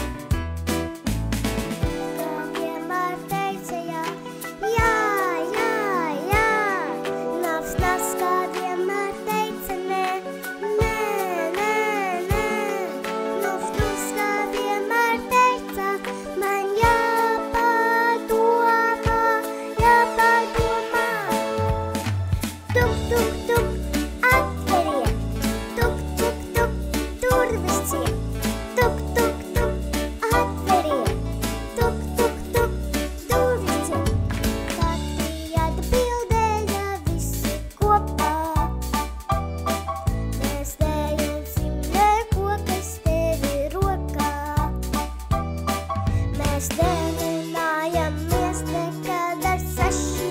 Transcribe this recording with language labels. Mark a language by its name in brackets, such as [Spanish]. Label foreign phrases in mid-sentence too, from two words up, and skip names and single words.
[Latvian] Kā vienmēr teica jā, jā, jā, jā. Nafs kā vienmēr teica nē, nē, nē, nē. Nuftus kā vienmēr teica, man jāpadomā, jāpadomā. Tuk, tuk, tuk, atveriet, tuk, tuk, tuk, durvis ciet. Tuk, tuk, tuk, atveriet, tuk, tuk, tuk, durvis ciet. Kati atbildēja visi kopā. Mēs neņemsim neko, kas tev ir rokā. Mēs nerunājamies nekad ar sašiem.